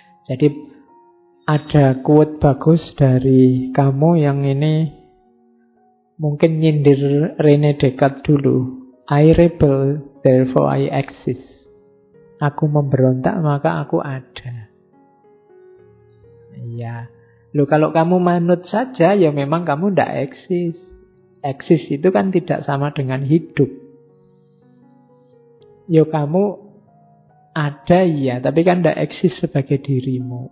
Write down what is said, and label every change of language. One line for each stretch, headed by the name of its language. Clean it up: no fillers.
Indonesian: Jadi ada quote bagus dari kamu yang ini mungkin nyindir René Descartes dulu.
English: I rebel, therefore I exist.
Indonesian: Aku memberontak, maka aku ada. Ya, loh kalau kamu manut saja, ya memang kamu tidak eksis. Eksis itu kan tidak sama dengan hidup. Yo kamu ada ya, tapi kan tidak eksis sebagai dirimu.